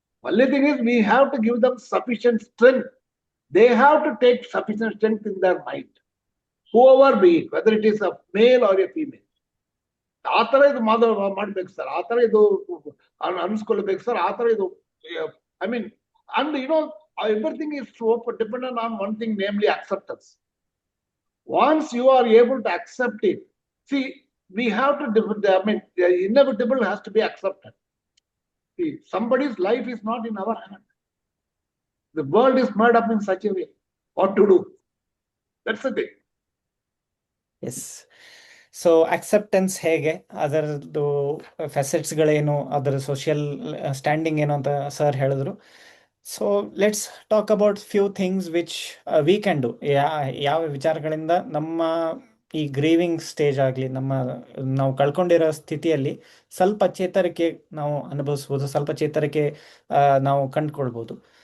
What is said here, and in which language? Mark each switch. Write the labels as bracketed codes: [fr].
[en] Only thing is we have to give them sufficient strength. They have to take sufficient strength in their mind, whoever be it, whether it is a male or a female. [kn] ಆ ತರ ಇದು ಮಾಡ್ಬೇಕು sir, ಆ ತರ ಇದು ಅನ್ಸ್ಕೊಳ್ಬೇಕು sir, ಆ ತರ ಇದು [en] I mean, and everything is so dependent on one thing, namely acceptance. Once you are able to accept it, see, we have to, I mean, the inevitable has to be accepted. See, somebody's life is not in our hand. The world is made up in such a way. What to do? That's the thing. Yes. [kn] So acceptance ಹೇಗೆ, ಅದರದ್ದು ಫೆಸೆಟ್ಸ್ಗಳೇನು, ಅದರ social standing ಏನು ಅಂತ sir ಹೇಳಿದ್ರು. [en] So let's talk about few things which we can do. [kn] ಯಾವ ವಿಚಾರಗಳಿಂದ ನಮ್ಮ ಈ grieving stage ಆಗಲಿ, ನಾವು ಕಳ್ಕೊಂಡಿರೋ ಸ್ಥಿತಿಯಲ್ಲಿ ಸ್ವಲ್ಪ ಚೇತರಿಕೆ ನಾವು ಅನುಭವಿಸ್ಬೋದು, ಸ್ವಲ್ಪ ಚೇತರಿಕೆ ನಾವು ಕಂಡುಕೊಳ್ಬೋದು.